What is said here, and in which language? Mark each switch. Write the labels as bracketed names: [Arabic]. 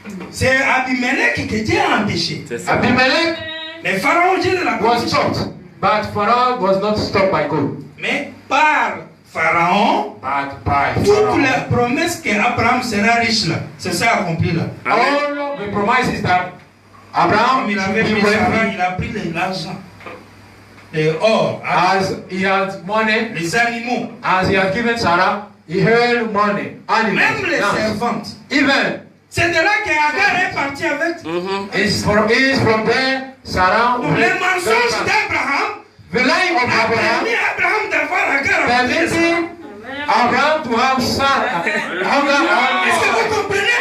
[French] C'est Abimelech que Dieu a empêché. Abimelech, mais Pharaon, Dieu l'a [English] was stopped, but Pharaoh was not stopped by God. [French] Mais par Pharaon, toutes les promesses qu'Abraham sera riche là, c'est ça accompli là. [English] All the promises that Abraham [French] il avait pris Sarah, il a pris l'argent, les or, [English] as he had money, [French] les animaux, [English] as he had given Sarah, he held money, animals, [French] même les servantes. [English] Even [French] c'est de là qu'Agar est parti avec. [English] Is from there Sarah. [French] Les mensonges d'Abraham. [English] The lie of Abraham. [French] Abraham d'avoir Agar. [English] Permitting Abraham to have Sarah. [French] Est-ce que vous comprenez?